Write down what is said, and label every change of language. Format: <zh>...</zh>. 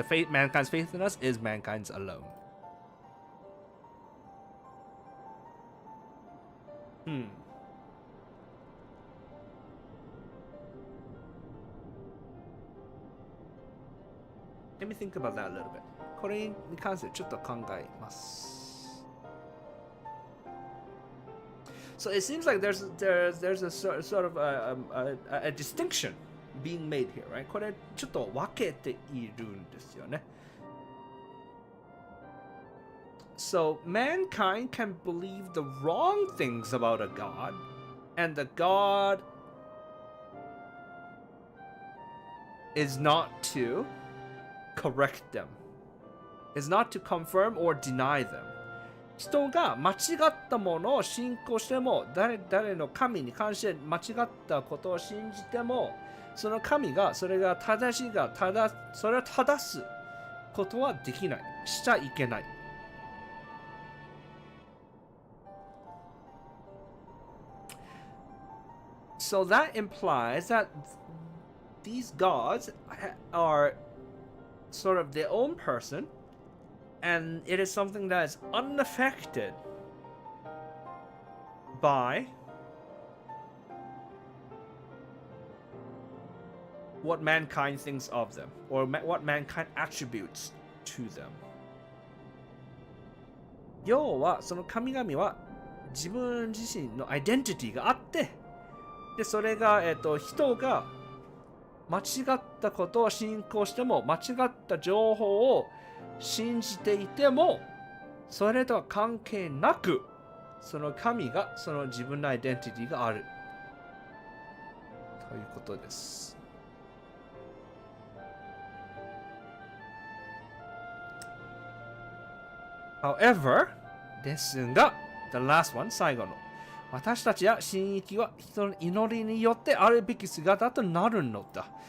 <en>Mankind's faith in us is mankind's alone. Let me think about that a little bit.</en> <ja>これに関してちょっと考えます。</ja> <en>So it seems like there's a sort of a distinction being made here, right?</en> <ja>これちょっと分けているんですよね。</ja> <en>So mankind can believe the wrong things about a god, and the god is not to correct them, is not to confirm or deny them.</en> <ja>人が間違ったものを信仰しても、誰の神に関して間違ったことを信じても、その神がそれが正しいがそれを正すことはできない、しちゃいけない。</ja> <en>So that implies that these gods are sort of their own person, and it is something that is unaffected by what mankind thinks of them, or what mankind attributes to them.</en> <ja>要はその神々は自分自身のアイデンティティがあって、でそれが人が間違ったことを信仰しても、間違った情報を信じていても、それとは関係なく、その神がその自分のアイデンティティがあるということです。</ja> <en>However,</en> <ja>ですが、</ja> <en>the last one、</en> <ja>最後の。私たちや神域は人の祈りによってあるべき姿となるのだ。</ja>